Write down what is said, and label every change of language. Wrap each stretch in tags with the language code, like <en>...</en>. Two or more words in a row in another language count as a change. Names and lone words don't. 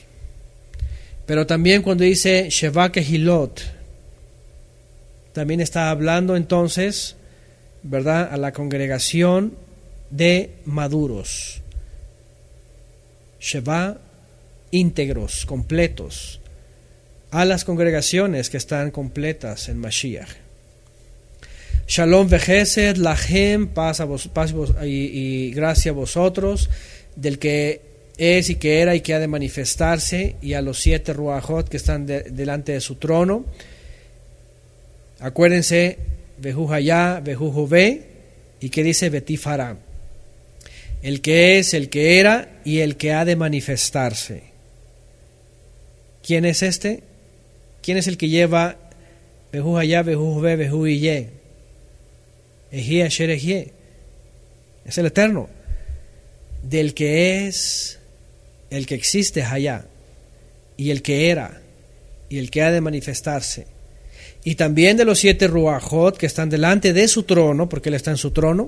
<es>Pero también cuando dice</es> <he>שבע קהילות,</he> <es>también está hablando entonces, ¿verdad?, a la congregación de maduros. Sheva, íntegros, completos, a las congregaciones que están completas en Mashiach.</es> <he>שלום וחסד לכם,</he> <es>paz y gracia a vosotros, del que es y que era y que ha de manifestarse, y a los 7 ruajot que están delante de su trono. Acuérdense,</es> <he>והוא היה והוא הווה,</he> <es>y que dice Betifara, el que es, el que era y el que ha de manifestarse. ¿Quién es este? ¿Quién es el que lleva</es> <he>והוא היה והוא הווה והוא יהיה? אהיה אשר אהיה.</he> <es>Es el Eterno, del que es, el que existe Hayá, y el que era y el que ha de manifestarse. Y también de los 7 ruajot que están delante de su trono, porque Él está en su trono.</es>